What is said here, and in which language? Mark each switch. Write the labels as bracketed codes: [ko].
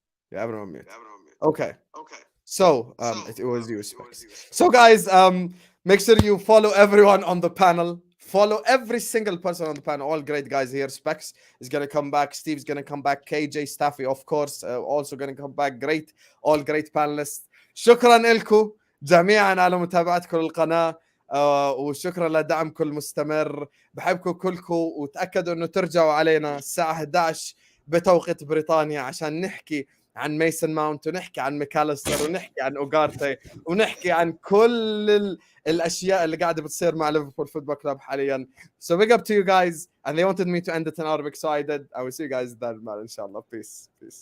[en] Yeah, everyone mute. Okay. So, it was you, Specs. So, guys, make sure you follow everyone on the panel. Follow every single person on the panel. All great guys here. Specs is going to come back. Steve's going to come back. KJ Staffy, of course, also going to come back. Great. All great panelists. [ar] شكرا لكم جميعا على متابعتكم للقناة. وشكرا لدعمكم المستمر. بحبكم كلكم وتأكدوا انه ترجعوا علينا الساعة 11 بتوقيت بريطانيا عشان نحكي عن ميسون ماونت ونحكي عن ميكاليستر ونحكي عن اوغارتي ونحكي عن كل الاشياء اللي قاعده بتصير مع ليفربول فوتبول كلوب حاليا. [en] So big up to you guys, and they wanted me to end it in Arabic, so I did. I will see you guys then, man. Inshallah. Peace.